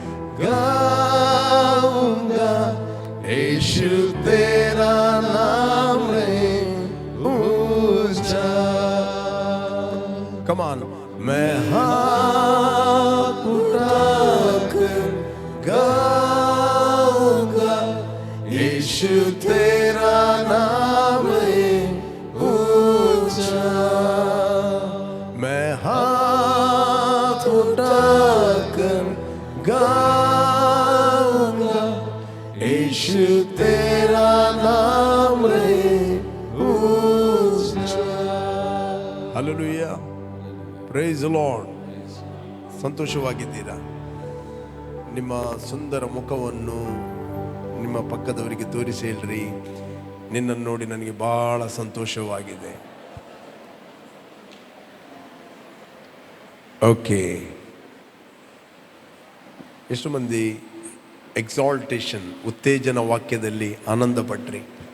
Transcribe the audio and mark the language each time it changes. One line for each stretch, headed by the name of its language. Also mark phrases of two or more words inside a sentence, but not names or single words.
Hindi: गाऊंगा, यीशु तेरा नाम ऊंचा.
English: Come on.
Hindi: मैं हाथ उठाकर गाऊंगा, यीशु तेरा नाम ऊंचा. मैं हाथ उठाकर गाऊंगा, यीशु तेरा नाम ऊंचा. हालेलुया,
English: Praise the Lord.
Kannada: ಸಂತೋಷವಾಗಿದ್ದೀರಾ? ನಿಮ್ಮ ಸುಂದರ ಮುಖವನ್ನು ನಿಮ್ಮ ಪಕ್ಕದವರಿಗೆ ತೋರಿಸಿ ಹೇಳ್ರಿ, ನಿನ್ನನ್ನು ನೋಡಿ ನನಗೆ ಬಹಳ ಸಂತೋಷವಾಗಿದೆ. ಓಕೆ, ಎಷ್ಟು ಮಂದಿ ಎಕ್ಸಾಲ್ಟೇಷನ್ ಉತ್ತೇಜನ ವಾಕ್ಯದಲ್ಲಿ ಆನಂದ ಪಟ್ರಿ?